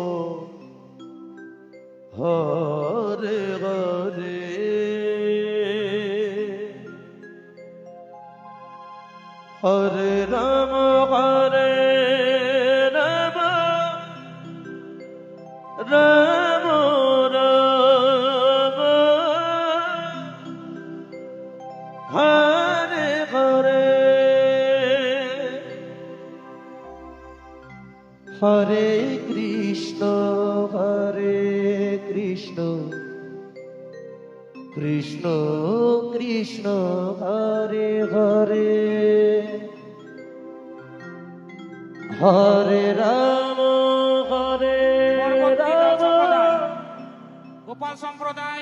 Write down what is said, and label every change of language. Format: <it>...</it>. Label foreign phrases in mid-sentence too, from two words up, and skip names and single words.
<sa>হরে হরে হরে রাম রাম রাম হরে হরে হরে কৃষ্ণ কৃষ্ণ কৃষ্ণ হরে হরে হরে রাম</sa> <bn>পরবর্তী দল সম্প্রদায় গোপাল সম্প্রদায়</bn>